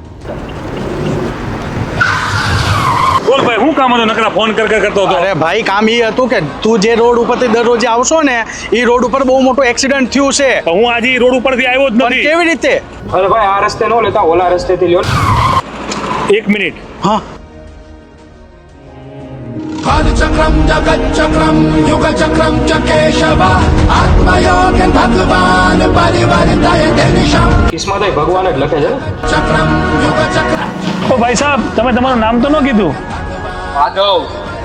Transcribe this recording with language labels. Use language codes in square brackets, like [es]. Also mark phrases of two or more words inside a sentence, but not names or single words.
[gu] બોલ ભાઈ, હું કામ હતો? નકરા ફોન કરતો હતો. અરે ભાઈ, કામ એ હતું કે તું જે રોડ ઉપરથી દરરોજ આવશો ને, એ રોડ ઉપર બહુ મોટો એક્સિડન્ટ થયું છે. હું આજે રોડ ઉપરથી આવ્યો જ નથી. કેવી રીતે? અરે ભાઈ, આ રસ્તે ન લેતા ઓલા રસ્તેથી લ્યો. 1 મિનિટ. હા, [sa] चक्रम जगत चक्रम युग चक्रम च केशव आत्मयोग भगवान परिवर्तय दिशा. [gu] કિસ્મત ભગવાન જ લખે છે ને. [sa] चक्रम युग चक्रम. [gu] ઓ ભાઈ સાહેબ, તમે તમારું નામ તો ન કીધું. માધવ.